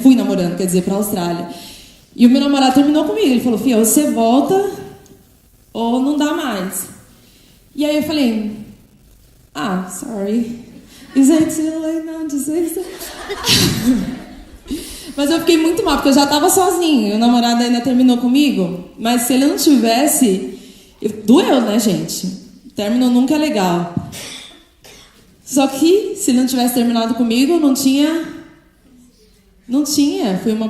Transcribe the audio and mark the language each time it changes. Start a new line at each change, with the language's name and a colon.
Portuguese: Fui namorando, quer dizer, para a Austrália. E o meu namorado terminou comigo. Ele falou, filha, você volta ou não dá mais. E aí eu falei,
English: sorry. Is it too late now to say so?
Portuguese: Mas eu fiquei muito mal, porque eu já estava sozinha. O namorado ainda terminou comigo. Mas se ele não tivesse... Doeu, né, gente? O término nunca é legal. Só que, se ele não tivesse terminado comigo, não tinha Não tinha.